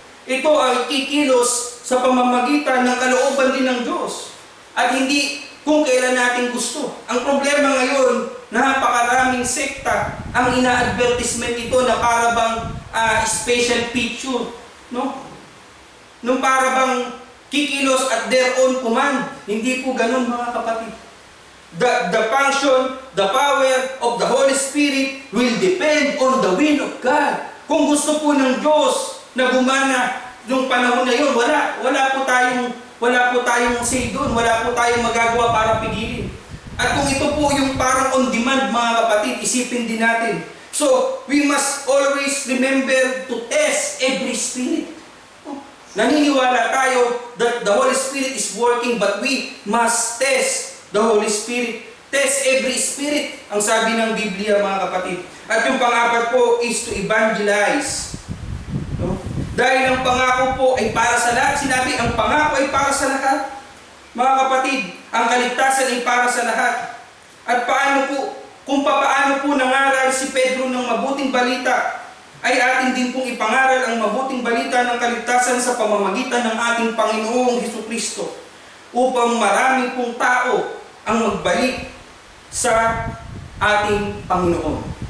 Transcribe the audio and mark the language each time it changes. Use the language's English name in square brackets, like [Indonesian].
[Filipino] Ito ay kikilos sa pamamagitan ng kalooban din ng Diyos. At hindi kung kailan natin gusto. Ang problema ngayon, napakaraming sekta ang ina-advertisement ito na para bang special picture. No? Nung para bang kikilos [English] at their own command. [Filipino] Hindi po ganun mga kapatid. [English] The function, the power of the Holy Spirit will depend on the will of God. [Filipino] Kung gusto po ng Diyos na gumana nung panahon na yun, wala po tayong say doon, wala po tayong magagawa para pigilin. At kung ito po yung parang on demand mga kapatid, isipin din natin. [English] So, we must always remember to test every spirit. [Filipino] Naniniwala tayo [English] that the Holy Spirit is working, but we must test the Holy Spirit. Test every spirit, [Filipino] ang sabi ng Biblia mga kapatid. At yung pang-apat po [English] is to evangelize. [Filipino] No? Dahil ang pangako po ay para sa lahat. Sinabi, ang pangako ay para sa lahat. Mga kapatid, ang kaligtasan ay para sa lahat. At kung paano po nangaral si Pedro ng mabuting balita, ay atin din pong ipangaral ang mabuting balita ng kaligtasan sa pamamagitan ng ating Panginoong Hesukristo, upang marami pong tao ang magbalik sa ating Panginoon.